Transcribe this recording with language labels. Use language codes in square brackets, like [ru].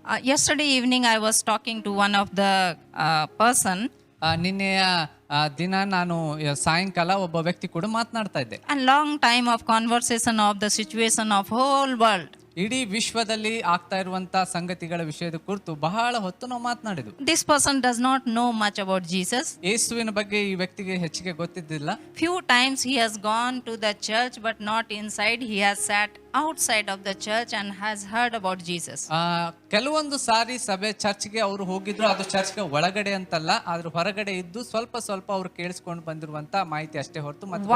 [en] Yesterday evening I was talking to one of the person. [kn] ನಿನ್ನೆಯ ದಿನ ನಾನು ಸಾಯಂಕಾಲ ಒಬ್ಬ ವ್ಯಕ್ತಿ ಕೂಡ ಮಾತನಾಡ್ತಾ ಇದ್ದೆ. [en] A long time of conversation of the situation of whole world. [kn] ಇಡೀ ವಿಶ್ವದಲ್ಲಿ ಆಗ್ತಾ ಇರುವಂತ ಸಂಗತಿಗಳ ವಿಷಯದ ಕುರಿತು ಬಹಳ ಹೊತ್ತು ನಾವು ಮಾತನಾಡಿದ್ವು. [en] This person does not know much about Jesus. [kn] ಯೇಸುವಿನ ಬಗ್ಗೆ ಈ ವ್ಯಕ್ತಿಗೆ ಹೆಚ್ಚಿಗೆ ಗೊತ್ತಿದ್ದಿಲ್ಲ. [en] Few times he has gone to the church but not inside. He has sat outside of the church and has heard about Jesus. [kn] ಕೆಲವೊಂದು ಸಾರಿ ಚರ್ಚ್ಗೆ ಅವರು ಹೋಗಿದ್ರು. ಅದು ಚರ್ಚ್ಗೆ ಒಳಗಡೆ ಅಂತಲ್ಲ, ಆದ್ರೆ ಹೊರಗಡೆ ಇದ್ದು ಸ್ವಲ್ಪ ಅವ್ರು ಕೇಳಿಸ್ಕೊಂಡು ಬಂದಿರುವಂತ ಮಾಹಿತಿ ಅಷ್ಟೇ ಹೊರತು ಮತ್ತೆ